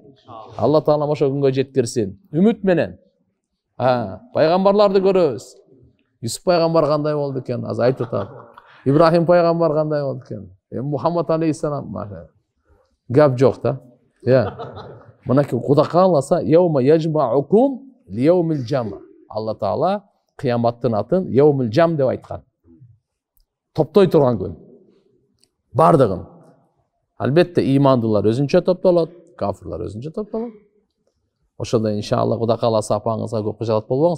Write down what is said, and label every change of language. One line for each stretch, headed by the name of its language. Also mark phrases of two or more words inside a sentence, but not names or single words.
Kyrgyz: Алла Таала ошо күнгө жеткирсин. Үмүт менен. Пайгамбарларды көрөбүз. Юсуп пайгамбар кандай болду экен? Азыр айтып атат. Ибрахим пайгамбар кандай болду экен? Мухаммад алейхиссалам. Гап жок да. Мынакей Куда кааласа,
Arabic: يوم يجمعكم ليوم الجمع'.
Kyrgyz: Алла Таала кыяматтын атын
Arabic: يوم الجمع
Kyrgyz: деп айткан. Топтой турган күн. Бардыгын. Албетте имандуулар өзүнчө топтолот, кафирлар өзүнчө топтолот. Ошондо иншалла Куда кааласа апаңызга көп кыжалат болбоңуз.